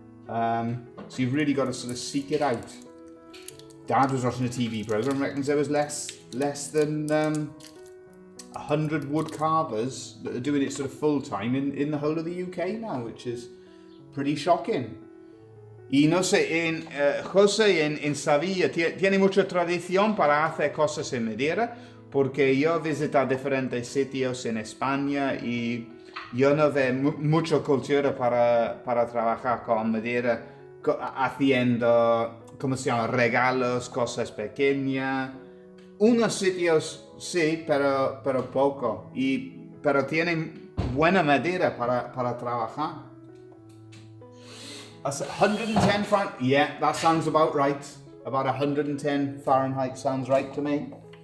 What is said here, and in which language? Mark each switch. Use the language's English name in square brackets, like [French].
[English] So you've really got to sort of seek it out. Dad was watching a TV program. Reckons there was less than 100 wood carvers that are doing it sort of full time in the whole of the UK now, which is pretty shocking. [Spanish] Y no sé, José en Sevilla tiene mucha tradición para hacer cosas en madera, porque yo he visitado diferentes sitios en España y yo no veo mucha cultura para trabajar con madera, haciendo, ¿cómo se llama?, regalos, cosas pequeñas. Unos sitios sí, pero poco, pero tienen buena madera para trabajar. [English] That's 110 Fahrenheit. Yeah, that sounds about right. About 110 Fahrenheit sounds right to me.